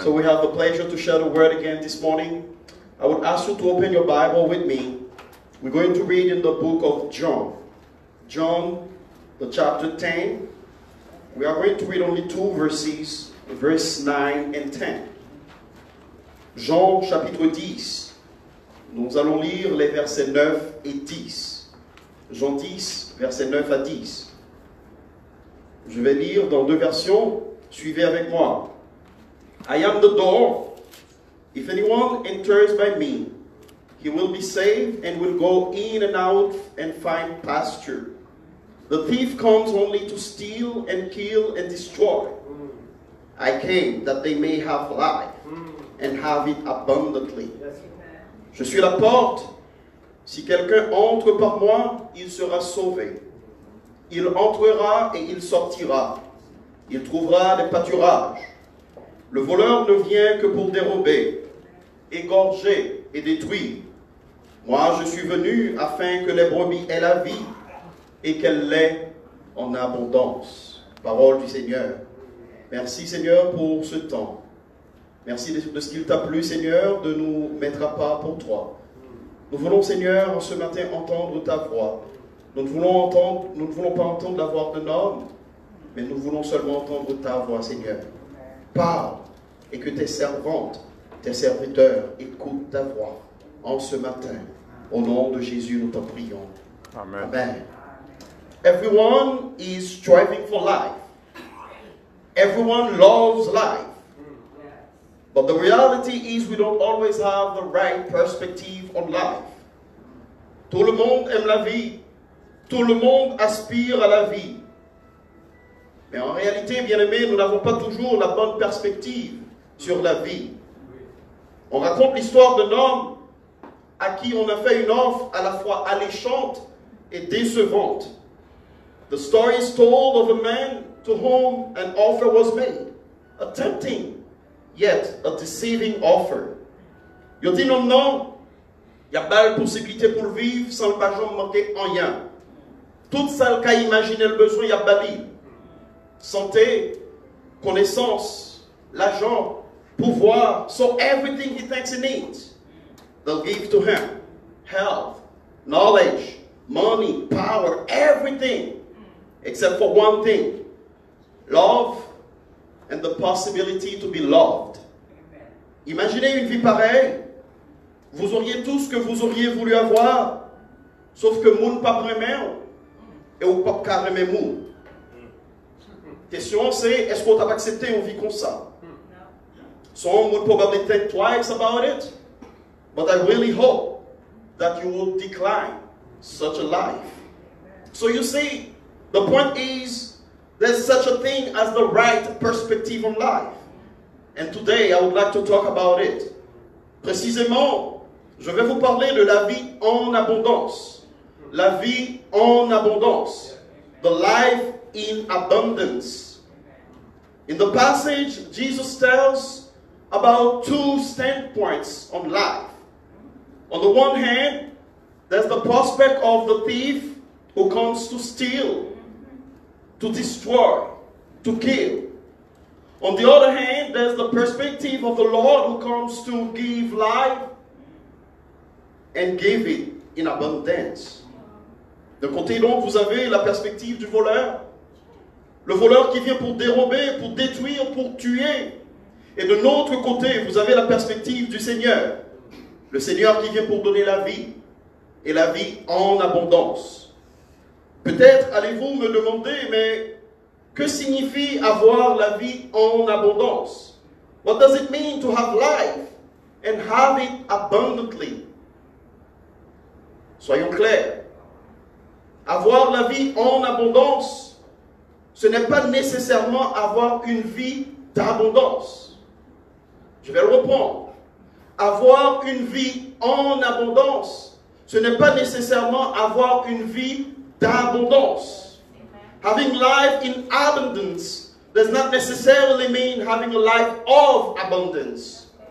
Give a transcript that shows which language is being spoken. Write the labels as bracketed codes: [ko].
[en] So we have the pleasure to share the word again this morning. I would ask you to open your Bible with me. We're going to read in the book of John. John, the chapter 10. We are going to read only two verses, verse 9 and 10. [fr] Jean, chapitre 10. Nous allons lire les versets 9 et 10. Jean 10, versets 9 à 10. Je vais lire dans deux versions. Suivez avec moi. [en] I am the door. If anyone enters by me, he will be saved and will go in and out and find pasture. The thief comes only to steal and kill and destroy. I came that they may have life and have it abundantly. [fr] Je suis la porte. Si quelqu'un entre par moi, il sera sauvé. Il entrera et il sortira. Il trouvera des pâturages. Le voleur ne vient que pour dérober, égorger et détruire. Moi, je suis venu afin que les brebis aient la vie et qu'elle l'ait en abondance. Parole du Seigneur. Merci, Seigneur, pour ce temps. Merci de ce qu'il t'a plu, Seigneur, de nous mettre à part pour toi. Nous voulons, Seigneur, ce matin entendre ta voix. Nous ne voulons pas entendre la voix d'un homme, mais nous voulons seulement entendre ta voix, Seigneur. Parle et que tes servantes, tes serviteurs écoutent ta voix en ce matin. Au nom de Jésus, nous t'en prions. Amen. Amen. [en] Everyone is striving for life. Everyone loves life. But the reality is we don't always have the right perspective on life. [fr] Tout le monde aime la vie. Tout le monde aspire à la vie. Mais en réalité, bien aimés, nous n'avons pas toujours la bonne perspective sur la vie. On raconte l'histoire d'un homme à qui on a fait une offre à la fois alléchante et décevante. [en] The story is told of a man to whom an offer was made, a tempting yet a deceiving offer. [fr] Yo dit non, non, il y a belle possibilité pour vivre sans le pas jamais manquer en rien. Tout ça qu'a imaginé le besoin, il y a bali. Santé, connaissance, l'argent, pouvoir, [en] so everything he thinks he needs, they'll give to him. Health, knowledge, money, power, everything, except for one thing, love and the possibility to be loved. [fr] Imaginez une vie pareille. Vous auriez tout ce que vous auriez voulu avoir, sauf que moun pas vraiment et ou pas carrément moun. Question c'est, est-ce qu'on t'a accepté une vie comme ça? [en] Some would probably think twice about it, but I really hope that you will decline such a life. So you see, the point is, there's such a thing as the right perspective on life. And today I would like to talk about it. [fr] Précisément, je vais vous parler de la vie en abondance. La vie en abondance. [en] The life in abundance. In the passage, Jesus tells about two standpoints on life. On the one hand, there's the prospect of the thief who comes to steal, to destroy, to kill. On the other hand, there's the perspective of the Lord who comes to give life and give it in abundance. [fr] D'un côté donc, vous avez la perspective du voleur. Le voleur qui vient pour dérober, pour détruire, pour tuer. Et de l'autre côté, vous avez la perspective du Seigneur. Le Seigneur qui vient pour donner la vie. Et la vie en abondance. Peut-être allez-vous me demander, mais que signifie avoir la vie en abondance? [en] What does it mean to have life and have it abundantly? [fr] Soyons clairs. Avoir la vie en abondance, ce n'est pas nécessairement avoir une vie d'abondance. Je vais le reprendre. Avoir une vie en abondance, ce n'est pas nécessairement avoir une vie d'abondance. [en] Having life in abundance does not necessarily mean having a life of abundance.